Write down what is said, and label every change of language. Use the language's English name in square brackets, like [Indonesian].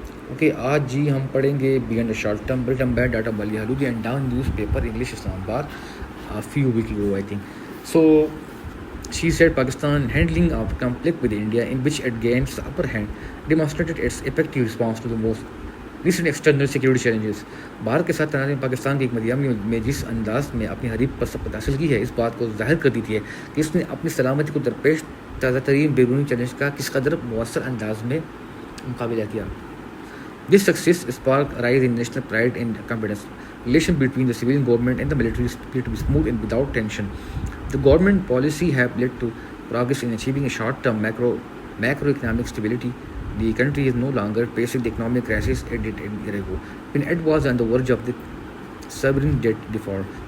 [Urdu] Okay آج جی ہم پڑھیں گے [English] Beyond the short term written by doctor Maleeha Lodhi and Dawn newspaper English Islamabad few weeks ago, I think. So she said Pakistan handling of conflict with India, in which it gains the upper hand, demonstrated its effective response to the most recent external security challenges. [Urdu] Bharat کے ساتھ تنازع پاکستان کی حکمت عملی میں جس انداز میں اپنی حریف پر سبقت حاصل کی ہے، اس بات کو ظاہر کر دیتی ہے کہ اس نے اپنی سلامتی کو درپیش تازہ ترین بیرونی چیلنج کا کس قدر مؤثر انداز میں مقابلہ کیا. [English] This success sparked a rise in national pride and confidence. Relation between the civilian government and the military appear to be smooth and without tension. The government policy have led to progress in achieving a short-term macroeconomic stability. The country is no longer facing the economic crisis it did a year ago, when it was on the verge of the sovereign debt default.